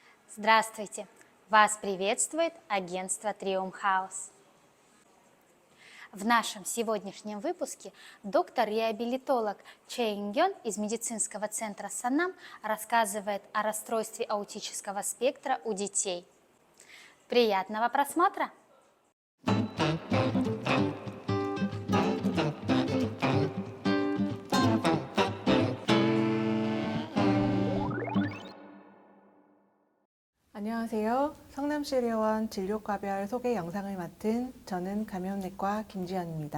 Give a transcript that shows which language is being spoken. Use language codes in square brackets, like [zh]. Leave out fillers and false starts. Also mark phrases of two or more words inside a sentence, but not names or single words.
[ru] Здравствуйте! Вас приветствует агентство Trium House. В нашем сегодняшнем выпуске доктор-реабилитолог Чэ Ин-гён из медицинского центра Санам рассказывает о расстройстве аутического спектра у детей. Приятного просмотра! [ko] 안녕하세요. 성남시의료원 진료과별 소개 영상을 맡은 저는 감염내과 김지연입니다.